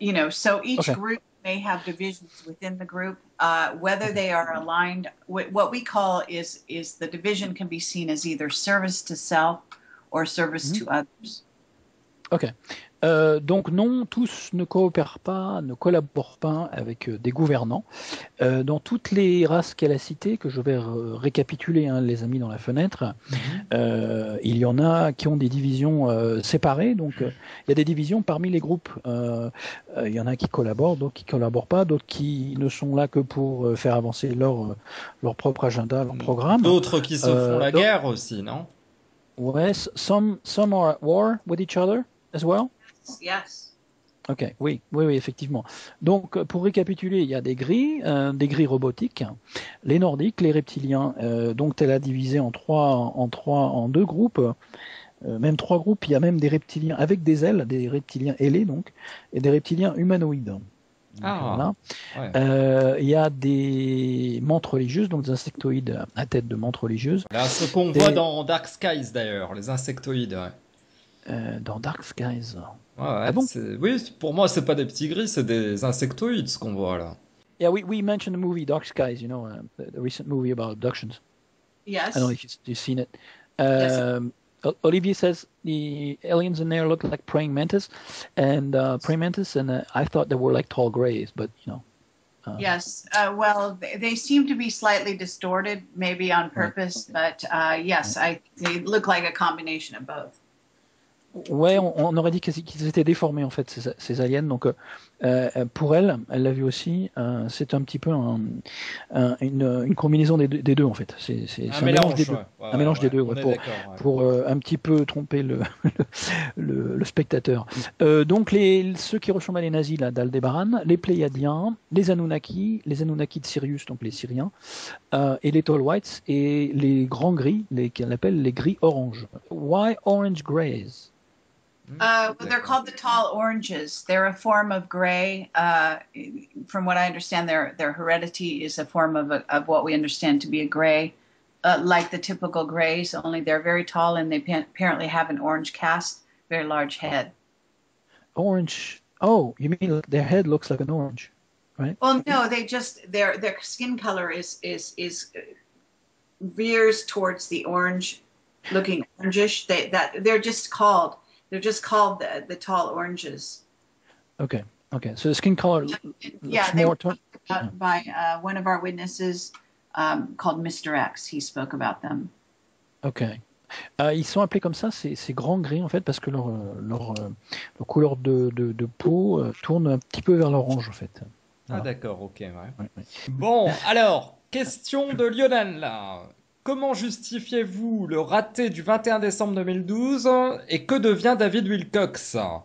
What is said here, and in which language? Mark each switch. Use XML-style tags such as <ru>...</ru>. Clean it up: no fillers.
<en>So each group may have divisions within the group. Whether they are aligned, what we call is the division can be seen as either service to self or service to others. Ok.</en> <fr>Donc non, tous ne coopèrent pas, ne collaborent pas avec des gouvernants. Dans toutes les races qu'elle a citées, que je vais récapituler, les amis dans la fenêtre, il y en a qui ont des divisions séparées. Donc il y a des divisions parmi les groupes. Il y en a qui collaborent, d'autres qui collaborent pas, d'autres qui ne sont là que pour faire avancer leur propre agenda, leur programme. D'autres qui se font la guerre aussi, non?</fr> <en>Ouais, some are at war with each other as well. Yes.</en> <fr>Ok, oui, effectivement. Donc, pour récapituler, il y a des gris robotiques, les nordiques, les reptiliens. Donc, elle a divisé en deux groupes, même trois groupes. Il y a même des reptiliens avec des ailes, des reptiliens ailés, donc, et des reptiliens humanoïdes. Donc, voilà. Il y a des mantes religieuses, donc des insectoïdes à tête de mantes religieuses. Là, ce qu'on voit dans Dark Skies d'ailleurs, les insectoïdes. Dans Dark Skies. Ah bon? Oui, pour moi, c'est pas des petits gris, c'est des insectoïdes ce qu'on voit là.</fr> <en>Yeah, we mentioned the movie Dark Skies, the recent movie about abductions. Yes. I don't know if you've seen it. Yes. Olivier says the aliens in there look like praying mantis, and I thought they were like tall grays, but Yes. Well, they seem to be slightly distorted, maybe on purpose, but yes, they look like a combination of both.</en> <fr>Ouais, on aurait dit qu'ils étaient déformés en fait, ces aliens. Donc pour elle l'a vu aussi. C'est un petit peu une combinaison des deux en fait. C'est un mélange des deux. Un mélange des deux pour un petit peu tromper le spectateur. Donc ceux qui ressemblent à les nazis là, d'Aldébaran, les Pléiadiens, les Anunnaki de Sirius, donc les Syriens, et les Tall Whites et les grands gris, qu'on appelle les gris orange.</fr> <en>Why orange grays? Well, they're called the tall oranges. They're a form of gray. From what I understand, their heredity is a form of what we understand to be a gray, like the typical grays, only they're very tall and they apparently have an orange cast, very large head. Orange? Oh, you mean their head looks like an orange, right? Well, no, they just their skin color is veers towards the orange, looking orangish. They're just called the tall oranges. Okay. So the skin color looks more by one of our witnesses called Mr. X. He spoke about them. Okay.</en> <fr>Ils sont appelés comme ça, ces grands gris en fait, parce que leur couleur de peau tourne un petit peu vers l'orange en fait. Voilà. Ah d'accord, ok. Ouais. Bon, alors, question de Lionel là. Comment justifiez-vous le raté du 21 décembre 2012 et que devient David Wilcox?</fr>